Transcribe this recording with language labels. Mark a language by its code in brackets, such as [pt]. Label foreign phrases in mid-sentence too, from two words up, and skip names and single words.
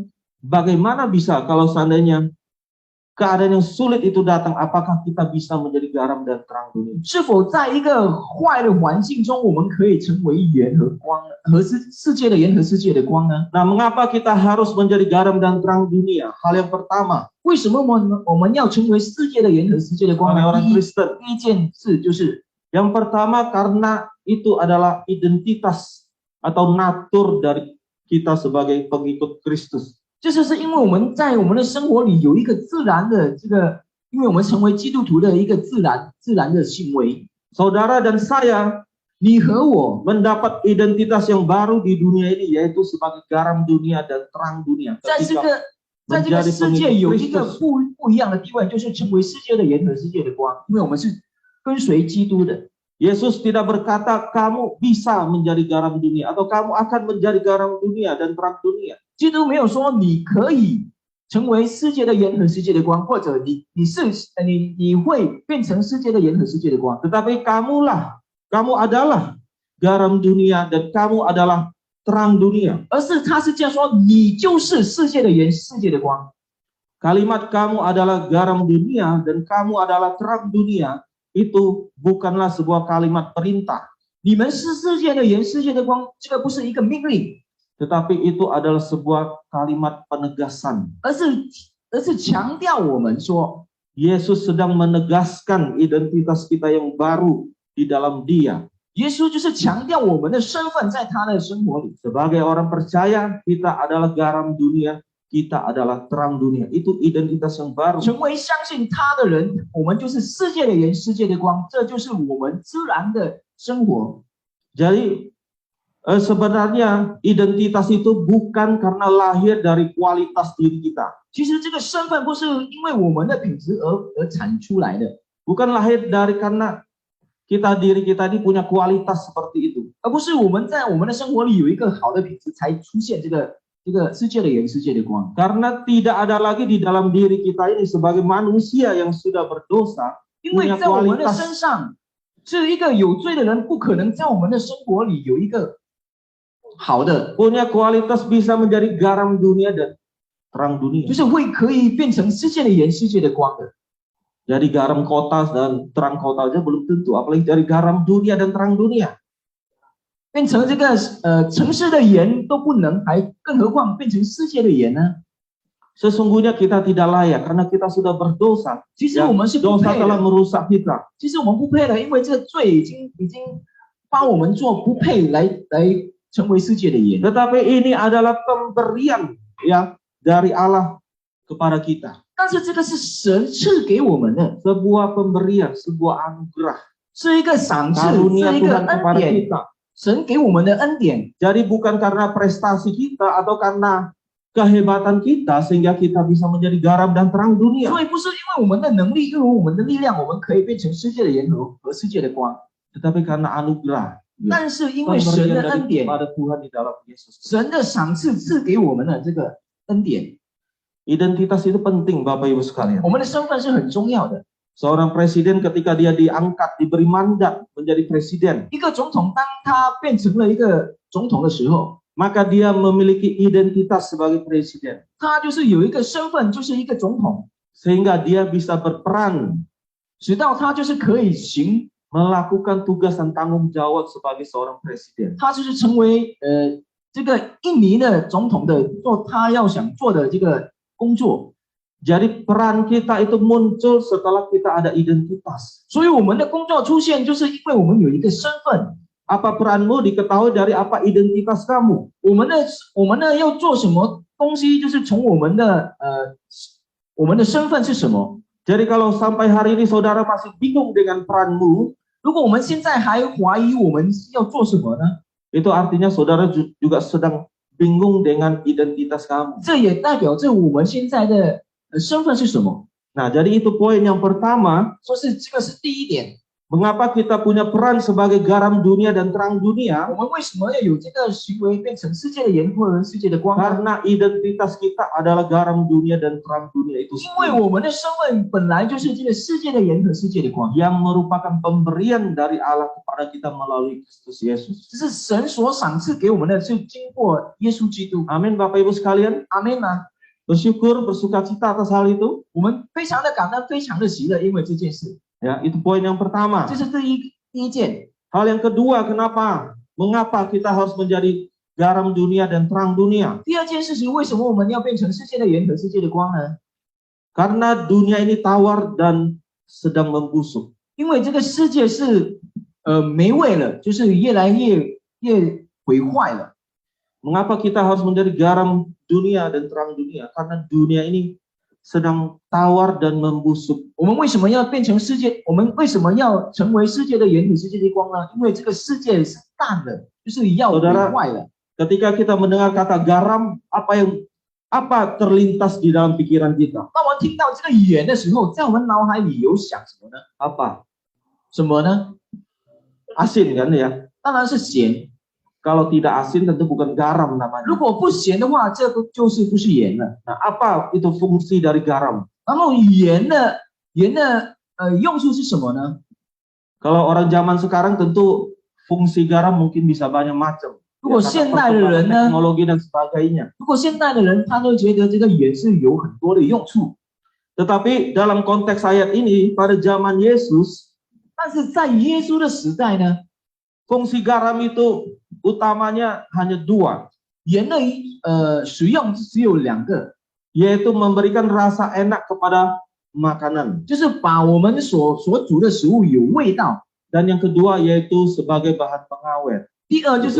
[id] Bagaimana bisa kalau seandainya keadaan yang sulit itu datang, apakah kita bisa menjadi garam dan terang dunia? [zh] 是否在一个坏的环境中，我们可以成为盐和光和世界的盐和世界的光呢？ [id] Nah, mengapa kita harus menjadi garam dan terang dunia? Hal yang pertama, [zh] 为什么我们要成为世界的盐和世界的光 [id] oleh [zh] 呢？ [id] orang Kristen. [zh] 第一件事就是， [id] Yang pertama karena itu adalah identitas atau natur dari kita sebagai pengikut Kristus. [zh] 就是因为我们在我们的生活里有一个自然的这个，因为我们成为基督徒的一个自然的行为。 [id] Saudara dan saya [zh] 你和我 [id] mendapat identitas yang baru di dunia ini, yaitu sebagai garam dunia dan terang dunia. [zh] 在这 [id] Ketika [zh] 个世界有一个不一样的地位，就是成为世界的盐和世界的光，因为我们是跟随基督的。 [id] Yesus tidak berkata kamu bisa menjadi garam dunia atau kamu akan menjadi garam dunia dan terang dunia. [zh] 基督没有说你可以成为世界的盐和世界的光，或者你会变成世界的盐和世界的光， [id] Tetapi kamu adalah garam dunia dan kamu adalah terang dunia. [zh] 而是他是这样说，你就是世界的盐，世界的光。 [id] Kalimat kamu adalah garam dunia dan kamu adalah terang dunia itu bukanlah sebuah kalimat perintah, [zh] 你们是世界的盐，世界的光，这个不是一个命令， [id] tetapi itu adalah sebuah kalimat penegasan. [zh] 而是强调我们说， [id] Yesus sedang menegaskan identitas kita yang baru di dalam Dia. [zh] 耶稣就是强调我们的身份在他的生活里。 [id] Sebagai orang percaya, kita adalah garam dunia, kita adalah terang dunia. Itu identitas yang baru. [zh] 成为相信他的人，我们就是世界的盐，世界的光，这就是我们自然的生活。 [id] Jadi sebenarnya identitas itu bukan karena lahir dari kualitas diri kita. [zh] 其实这个身份不是因为我们的品质而产出来的， [id] Bukan lahir dari karena diri kita ini punya kualitas seperti itu. [zh] 而不是我们在我们的生活里有一个好的品质才出现这个世界的盐，世界的光。 [id] Karena tidak ada lagi di dalam diri kita ini sebagai manusia yang sudah berdosa [zh] 因为 [id] punya [zh] 在我们的 [id] kualitas [zh] 身上，是一个有罪的人，不可能在我们的生活里有一个好的， [id] punya kualitas bisa menjadi garam dunia dan terang [zh] 就 [id] dunia. [zh] 是可以变成世界的盐，世界的光的。 [id] Jadi garam kota dan terang kota aja belum tentu, apalagi dari garam dunia dan terang dunia. [zh] 变成这个城市的盐都不能，更何况变成世界的盐呢？ [id] Sesungguhnya kita tidak layak karena kita sudah berdosa. [zh] 其实我们是不 [id] Dosa [zh] 配 [id] telah [zh] 的， [id] merusak kita. [zh] 其实我们不配的，因为这个罪已经把我们做不配来成为世界的盐。 [id] Tetapi ini adalah pemberian ya dari Allah kepada kita. [zh] 但是这个是神赐给我们的， [id] Sebuah pemberian, sebuah anugerah. [zh] 是一个赏赐， [id] Karunia [zh] 是一个 [id] Tuhan [zh] 恩 [id] kepada [zh] 典， [id] kita. [zh] 神给我们的恩典。 [id] Jadi bukan karena prestasi kita atau karena kehebatan kita sehingga kita bisa menjadi garam dan terang dunia. [zh] 所以不是因为我们的能力，因为我们的力量，我们可以变成世界的盐和世界的光， [id] Tetapi karena anugerah. Ya, [zh] 但是因为神 [id] pemberian [zh] 的恩 [id] dari [zh] 典， [id] kepada Tuhan di dalam Yesus. [zh] 神的赏赐赐给我们的这个恩典， [id] Identitas itu penting Bapak Ibu sekalian. [zh] 我们的身份是很重要的。 [id] Seorang presiden ketika dia diangkat, diberi mandat menjadi presiden, [zh] 一个总统当他变成了一个总统的时候， [id] maka dia memiliki identitas sebagai presiden. [zh] 他就是有一个身份，就是一个总统， [id] Sehingga dia bisa berperan [zh] 直到他就是可以行， [id] melakukan tugas dan tanggung jawab sebagai seorang presiden. [zh] 他就是成为这个印尼的总统的做他要想做的这个工作。 [id] Jadi peran kita itu muncul setelah kita ada identitas. [zh] 所以我们的工作出现，就是因为我们有一个身份。 [id] Apa peranmu diketahui dari apa identitas kamu. [zh] 我们呢要做什么东西，就是从我们的身份是什么。 [id] Jadi kalau sampai hari ini saudara masih bingung dengan peranmu, [zh] 如果我们现在还怀疑我们要做什么呢？ [id] itu artinya saudara juga sedang bingung dengan identitas kamu. [zh] 这也代表着我们现在的身份是什么。 [id] Nah, jadi itu poin yang pertama. [zh] 说是这个是第一点。 [id] Mengapa kita punya peran sebagai garam dunia dan terang [zh] 我 [id] dunia? [zh] 们为什么要有这个行为，变成世界的盐或者世界的光呢？ [id] Karena identitas kita adalah garam dunia dan terang dunia itu [zh] 因为 [id] sendiri, [zh] 我们的身份本来就是这个世界的盐和世界的光， [id] yang merupakan pemberian dari Allah kepada kita melalui Kristus Yesus. [zh] 这是神所赏赐给我们的，是经过耶稣基督。 [id] Amin, Bapak Ibu sekalian. [zh] 阿门吗？ [id] Bersyukur, bersukacita atas hal itu. [zh] 我们非常的感恩，非常的喜乐，因为这件事， [id] Ya, itu poin yang pertama. [zh] 这是第一件。 [id] Hal yang kedua, mengapa kita harus menjadi garam dunia dan terang dunia? [zh] 第二件事情，为什么我们要变成世界的盐和世界的光呢？ [id] Karena dunia ini tawar dan sedang membusuk. [zh] 因为这个世界是没味了，就是越来越毁坏了。 [id] Mengapa kita harus menjadi garam dunia dan terang dunia? Karena dunia ini sedang tawar dan membusuk. [zh] 我们为什么要变成世界？我们为什么要成为世界的盐和世界的光呢？因为这个世界是淡的，就是要毁坏了。 [id] Ketika kita mendengar kata garam, apa terlintas di dalam pikiran kita? [zh] 当我们听到这个盐的时候，在我们脑海里有想什么呢？ [id] Apa? [zh] 什么呢？ [id] Asin kan ya? [zh] 当然是咸。 [id] Kalau tidak asin tentu bukan garam namanya. [zh] 如果不咸的话，这个就是不是盐了。 [id] Nah, apa itu fungsi dari garam? [zh] 然后盐的用处是什么呢？ [id] Kalau orang zaman sekarang tentu fungsi garam mungkin bisa banyak macam. [zh] 如果 [id] Ya, karena [zh] 现代的人 [id] perkembangan [zh] 呢？ [id] teknologi dan sebagainya. [zh] 如果现代的人他都觉得这个盐是有很多的用处， [id] Tetapi dalam konteks ayat ini pada zaman Yesus, [zh] 但是在耶稣的时代呢， [id] fungsi garam itu utamanya hanya dua, [zh] 盐的使用只有两个， [id] yaitu memberikan rasa enak kepada makanan. [zh] 就是把我们所煮的食物有味道。 [id] Dan yang kedua yaitu sebagai bahan pengawet, [zh] 第二就是